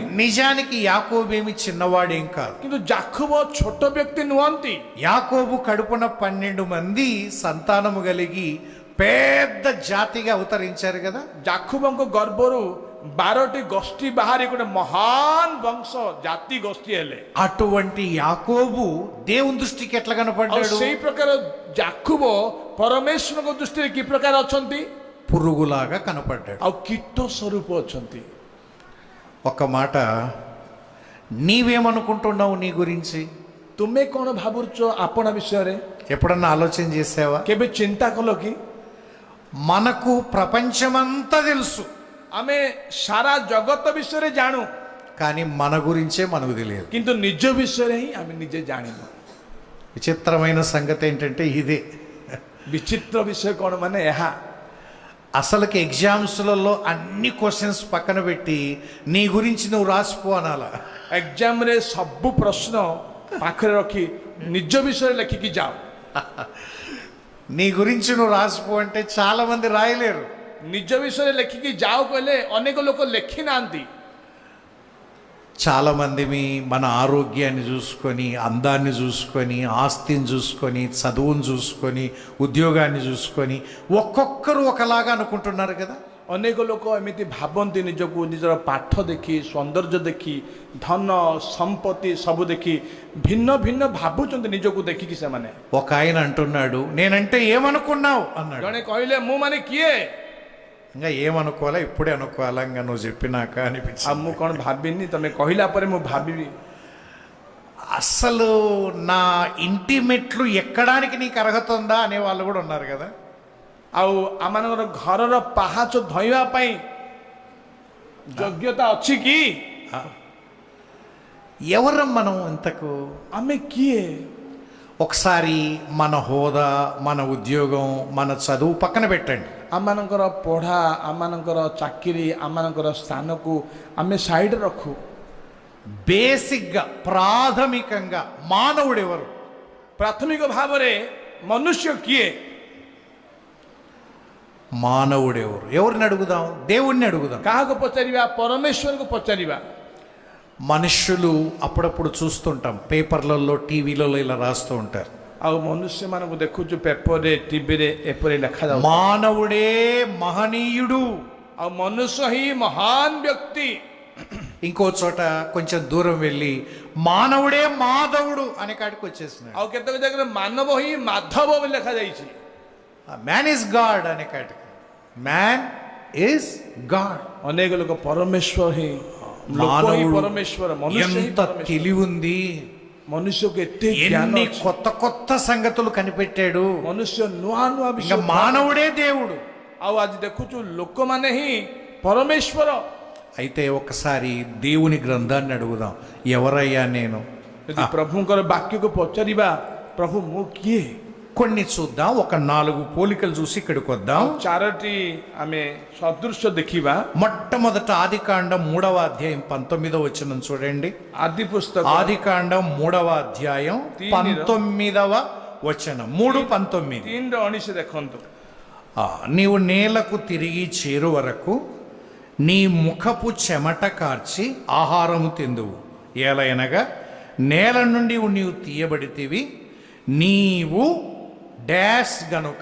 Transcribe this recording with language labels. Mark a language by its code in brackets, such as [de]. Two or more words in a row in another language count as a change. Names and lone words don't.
[te] నిజానికి యాకోబు ఏమి చిన్నవాడేం కాదు. [or] କିନ୍ତୁ ଜାକୁବ ଛୋଟ ବ୍ୟକ୍ତି ନୁହନ୍ତି। [te] యాకోబు కడుపున 12 మంది సంతానము కలిగి పెద్ద జాతిగా అవతరించారు కదా. [or] ଜାକୁବଙ୍କ ଗର୍ଭରୁ 12ଟି ଗୋଷ୍ଠୀ ବାହାରି ଗୋଟେ ମହାନ ବଂଶ ଜାତି ଗୋଷ୍ଠୀ ହେଲେ। [te] అటువంటి యాకోబు దేవుని దృష్టికి ఎట్లా [or] ଆଉ [te] కనపడ్డాడు? [or] ସେଇ ପ୍ରକାର ଜାକୁବ ପରମେଶ୍ୱରଙ୍କ ଦୃଷ୍ଟିରେ କି ପ୍ରକାର ଅଛନ୍ତି? [te] పురుగులాగా కనపడ్డాడు. [or] ଆଉ କୀଟ ସ୍ୱରୂପ ଅଛନ୍ତି। [te] ఒక మాట, నీవేమనుకుంటున్నావు నీ గురించి? [or] ତୁମେ କ'ଣ ଭାବୁଛ ଆପଣା ବିଷୟରେ? [te] ఎప్పుడన్నా ఆలోచన చేసావా? [or] କେବେ ଚିନ୍ତା କଲ କି? [te] మనకు ప్రపంచమంతా తెలుసు, [or] ଆମେ ସାରା ଜଗତ ବିଷୟରେ ଜାଣୁ, [te] కానీ మన గురించే మనకు తెలియదు. [or] କିନ୍ତୁ ନିଜ ବିଷୟରେ ହିଁ ଆମେ ନିଜେ ଜାଣିନୁ। [te] విచిత్రమైన సంగతి ఏంటంటే ఇదే. [or] ବିଚିତ୍ର ବିଷୟ କ'ଣ ମାନେ ଏହା, [te] అసలుకి ఎగ్జామ్స్లలో అన్ని క్వశ్చన్స్ పక్కన పెట్టి నీ గురించి నువ్వు రాసిపో అనాలా. [or] ଏକ୍ଜାମରେ ସବୁ ପ୍ରଶ୍ନ ପାଖରେ ରଖି ନିଜ ବିଷୟରେ ଲେଖିକି ଯାଅ। [te] నీ గురించి నువ్వు రాసిపో అంటే చాలా మంది రాయలేరు. [or] ନିଜ ବିଷୟରେ ଲେଖିକି ଯାଅ କହିଲେ ଅନେକ ଲୋକ ଲେଖି ନାହାନ୍ତି। [te] చాలా మంది మన ఆరోగ్యాన్ని చూసుకొని, అందాన్ని చూసుకొని, ఆస్తిని చూసుకొని, చదువుని చూసుకొని, ఉద్యోగాన్ని చూసుకొని ఒక్కొక్కరు ఒకలాగా అనుకుంటున్నారు కదా. [or] ଅନେକ ଲୋକ ଏମିତି ଭାବନ୍ତି ନିଜକୁ, ନିଜର ପାଠ ଦେଖି, ସୌନ୍ଦର୍ଯ୍ୟ ଦେଖି, ଧନ ସମ୍ପତ୍ତି ସବୁ ଦେଖି ଭିନ୍ନ ଭିନ୍ନ ଭାବୁଛନ୍ତି ନିଜକୁ ଦେଖିକି ସେମାନେ। [te] ఒక ఆయన అంటున్నాడు, నేనంటే ఏమనుకున్నావు అన్నాడు. [or] ଜଣେ କହିଲେ ମୁଁ ମାନେ କିଏ? [te] ఇంకా ఏమనుకోవాలా, ఇప్పుడే అనుకోవాలా, ఇంకా నువ్వు చెప్పినాక [or] ଆଉ [te] అనిపించింది. [or] ମୁଁ କ'ଣ ଭାବିନି, ତମେ କହିଲା ପରେ ମୁଁ ଭାବିବି। [te] అసలు నా ఇంటి మెట్లు ఎక్కడానికి నీకు అర్హత ఉందా అనే వాళ్ళు కూడా ఉన్నారు కదా. [or] ଆଉ ଆମମାନଙ୍କର ଘରର ପାହାଚ ଧୋଇବା ପାଇଁ ଯୋଗ୍ୟତା ଅଛି କି? [te] ఎవరం మనం ఇంతకు? [or] ଆମେ କିଏ? [te] ఒకసారి మన హోదా, మన ఉద్యోగం, మన చదువు పక్కన పెట్టండి. [or] ଆମମାନଙ୍କର ପଢ଼ା, ଆମମାନଙ୍କର ଚାକିରି, ଆମମାନଙ୍କର ସ୍ଥାନକୁ ଆମେ ସାଇଡ଼୍ ରଖୁ। [te] బేసిక్గా ప్రాథమికంగా మానవుడు ఎవరు? [or] ପ୍ରାଥମିକ ଭାବରେ ମନୁଷ୍ୟ କିଏ? [te] మానవుడు ఎవరు? ఎవరిని అడుగుదాం? దేవుణ్ణి అడుగుదాం. [or] କାହାକୁ ପଚାରିବା? ପରମେଶ୍ୱରକୁ ପଚାରିବା। [te] మనుషులు అప్పుడప్పుడు చూస్తుంటాం, పేపర్లలో, టీవీలలో ఇలా రాస్తూ ఉంటారు, [or] ଆଉ ମନୁଷ୍ୟମାନଙ୍କୁ ଦେଖୁଛୁ ପେପରରେ, ଟିଭିରେ ଏପରି ଲେଖାଯାଉଛି, [te] మానవుడే మహనీయుడు. [or] ଆଉ ମନୁଷ୍ୟ ହିଁ ମହାନ ବ୍ୟକ୍ତି। [te] ఇంకో చోట కొంచెం దూరం వెళ్ళి మానవుడే మాధవుడు అనే కాడికి వచ్చేసినాడు. [or] ଆଉ କେତେକ ଜାଗାରେ ମାନବ ହିଁ ମାଧବ ବୋଲି ଲେଖାଯାଇଛି। [en] man is god [te] అనే కాడికి [en] man is god. [or] ଅନେକ ଲୋକ ପରମେଶ୍ୱର ହିଁ, ଲୋକ ହିଁ ପରମେଶ୍ୱର, ମନୁଷ୍ୟ ହିଁ [te] ఎంత [or] ପରମେଶ୍ୱର। [te] తెలివి ఉంది, [or] ମନୁଷ୍ୟକୁ ଏତେ ଜ୍ଞାନ [te] ఎన్ని [or] ଅଛି। [te] కొత్త కొత్త సంగతులు కనిపెట్టాడు. [or] ମନୁଷ୍ୟ ନୂଆ ନୂଆ [te] ఇంకా [or] ବିଷୟ, [te] మానవుడే దేవుడు. [or] ଆଉ ଆଜି ଦେଖୁଛୁ ଲୋକମାନେ ହିଁ ପରମେଶ୍ୱର। [te] అయితే ఒకసారి దేవుని గ్రంథాన్ని అడుగుదాం, ఎవరయ్యా నేను? [or] ଯଦି ପ୍ରଭୁଙ୍କର ବାକ୍ୟକୁ ପଚାରିବା, ପ୍ରଭୁ ମୁଁ କିଏ? [te] కొన్ని చూద్దాం, ఒక 4 పోలికలు చూసి ఇక్కడికి వద్దాం. [or] ଚାରୋଟି ଆମେ ସଦୃଶ୍ୟ ଦେଖିବା। [te] మొట్టమొదట ఆదికాండం 3వ అధ్యాయం 19వ వచనం చూడండి. [or] ଆଦି ପୁସ୍ତକ [te] ఆదికాండం 3వ అధ్యాయం 19వ వచనం, 3:19. [or] 3:19 ଦେଖନ୍ତୁ। [te] నీవు నేలకు తిరిగి చేరు వరకు నీ ముఖపు చెమట కార్చి ఆహారము తిందువు, ఏలయనగా నేల నుండి నీవు తీయబడితివి, నీవు డాష్ గనుక.